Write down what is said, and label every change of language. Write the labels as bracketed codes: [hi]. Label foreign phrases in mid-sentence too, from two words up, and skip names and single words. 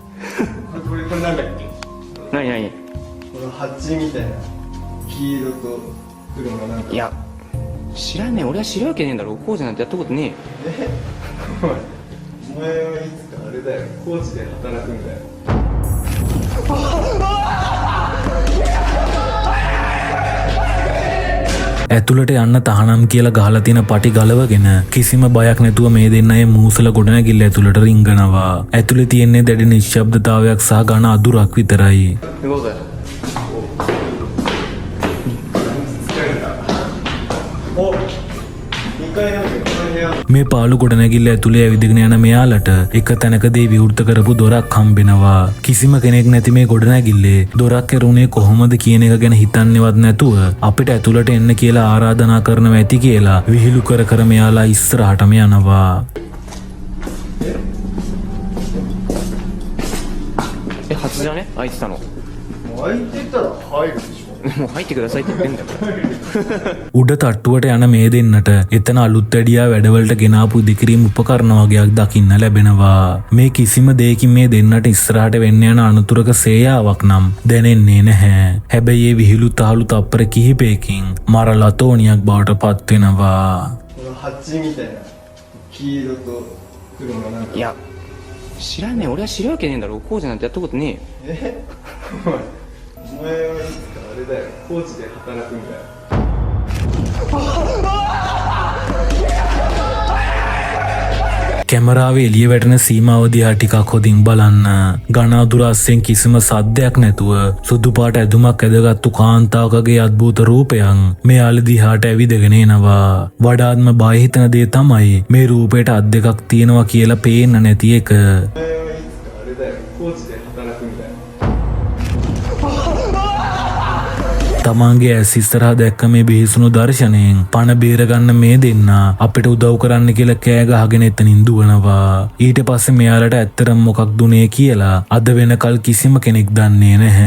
[ja] これなんだっけ？何？この蜂みたいな黄色と黒のなんか。いや、知らねえ。俺は知るわけねえんだろ。コーチなんてやったことねえよ。お前はいつかあれだよ。高知で働くんだよ。 [si] ඇතුළට යන්න තහනම් කියලා ගහලා තියෙන පටි ගලවගෙන කිසිම බයක් නැතුව මේ දෙන්න අය මූසල ගොඩනැගිල්ල ඇතුළට රිංගනවා. ඇතුළේ තියෙන්නේ දැඩි නිශ්ශබ්දතාවයක් සහ ඝන අදුරක් විතරයි. [ja] 行こうぜ。お、2階なんだけど、この部屋。 [si] මේ පාළු ගොඩනැගිල්ල ඇතුළේ ඇවිදගෙන යන මෙයාලට එක තැනකදී විවෘත කරපු දොරක් හම්බෙනවා. කිසිම කෙනෙක් නැති මේ ගොඩනැගිල්ලේ දොරක් ඇරුණේ කොහොමද කියන එක ගැන හිතන්නේවත් නැතුව අපිට ඇතුළට එන්න කියලා ආරාධනා කරනවා ඇති කියලා විහිළු කර කර මෙයාලා ඉස්සරහටම යනවා. [ja] 初じゃね、開いてたの。開いてたら入るでしょ。もう入ってくださいって言ってんだから。 [si] උඩ තට්ටුවට යන මේ දෙන්නට එතන අලුත් වැඩියා වැඩවලට ගෙනාපු ඉදිකිරීම් උපකරණ වගේක් දකින්න ලැබෙනවා. මේ කිසිම දෙයකින් මේ දෙන්නට ඉස්සරහට වෙන්න යන අනුතුරක සේයාවක් නම් දැනෙන්නේ නැහැ. හැබැයි මේ විහිළු තාලු තප්පර කිහිපයකින් මරලා තෝනියක් බවට පත් වෙනවා. [ja] この蜂みたいな黄色と黒のなんか。いや、知らねえ。俺は知るわけねえんだろ。コーチなんてやったことねえよ。お前はいつかあれだよ。高知で働くんだよ。 [si] කැමරාවේ එළිය වැටෙන සීමාව දිහා ටිකක් හොඳින් බලන්න. ඝන අදුරස්යෙන් කිසිම සද්දයක් නැතුව සුදු පාට ඇඳුමක් ඇඳගත්තු කාන්තාවකගේ අద్භූත රූපයන් මෙයාල දිහාට ඇවිදගෙන එනවා. වඩාත්ම බය හිතන දේ තමයි මේ රූපයට අත් දෙකක් තියෙනවා කියලා පේන්න නැති එක. [ja] お前はいつかあれだよ。高知で働くんだよ。 [si] තමන්ගේ ඇස් ඉස්සරහා දැක්ක මේ බිහිසුණු දර්ශනයෙන් පණ බේරගන්න මේ දෙන්න අපිට උදව් කරන්න කියලා කෑ ගහගෙන එතනින් දුවනවා. ඊට පස්සේ මෙයාලට ඇත්තටම මොකක්ද උනේ කියලා අද වෙනකල් කිසිම කෙනෙක් දන්නේ නැහැ.